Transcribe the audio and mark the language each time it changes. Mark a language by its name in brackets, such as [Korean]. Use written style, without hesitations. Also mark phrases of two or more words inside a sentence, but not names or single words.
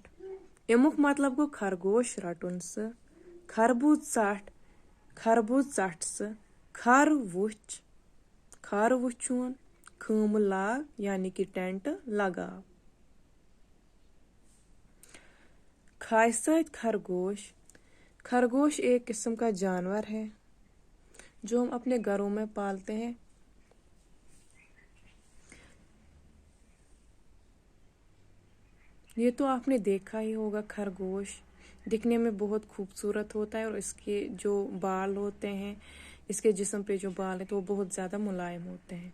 [Kashmiri] امیُک مطلب گوٚو خرگوش رٹُن سُہ. خربوز ژٹھ. خربوز ژٹھ سُہ. کھر وٕچھ. کھر وٕچھُن. خٲمہٕ لاگ یعنی کہ ٹٮ۪نٹ لگاو. کھاے سۭتۍ خرگوش. [Urdu] خرگوش ایک قسم کا جانور ہے جو ہم اپنے گھروں میں پالتے ہیں. یہ تو آپ نے دیکھا ہی ہوگا. خرگوش دکھنے میں بہت خوبصورت ہوتا ہے اور اس کے جو بال ہوتے ہیں، اس کے جسم پہ جو بال ہیں تو وہ بہت زیادہ ملائم ہوتے ہیں.